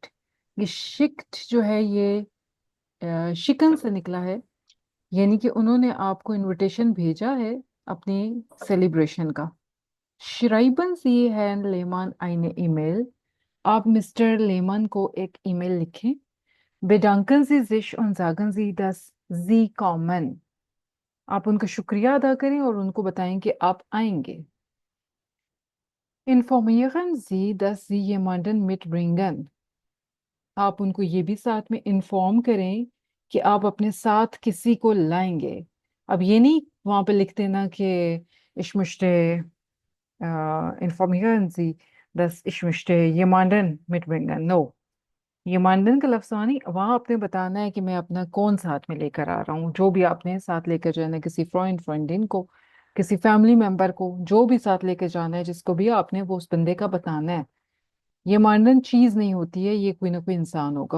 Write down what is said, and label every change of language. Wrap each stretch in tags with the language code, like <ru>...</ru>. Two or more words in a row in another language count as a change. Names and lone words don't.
<hi>गिशिक्ट जो है ये शिकन से निकला है, यानी कि उन्होंने आपको इनविटेशन भेजा है अपने सेलिब्रेशन का।</hi> <de>Schreiben Sie Herrn Lehmann eine E-Mail,</de> <hi>आप मिस्टर लेमान को एक ईमेल लिखें।</hi> <de>Bedanken Sie sich und sagen Sie, dass Sie kommen,</de> <hi>आप उनका शुक्रिया अदा करें और उनको बताएं कि आप आएंगे।</hi> <de>Informieren Sie, dass Sie jemanden mitbringen,</de> <hi>आप उनको ये भी साथ में इन्फॉर्म करें कि आप अपने साथ किसी को लाएंगे। अब ये नहीं वहां पे लिख देना कि</hi> <de>ich möchte informieren Sie, dass ich möchte jemanden mitbringen,</de> <hi>नो। यमंडन का लफ्ज नहीं, वहां आपने बताना है कि मैं अपना कौन साथ में लेकर आ रहा हूँ, जो भी आपने साथ लेकर जाना है, किसी फ्रेंडिन को, किसी</hi> <en>family member</en> <hi>को, जो भी साथ लेकर जाना है, जिसको भी आपने वो उस बंदे का बताना है। ये मांडन चीज नहीं होती है, ये कोई ना कोई इंसान होगा।</hi>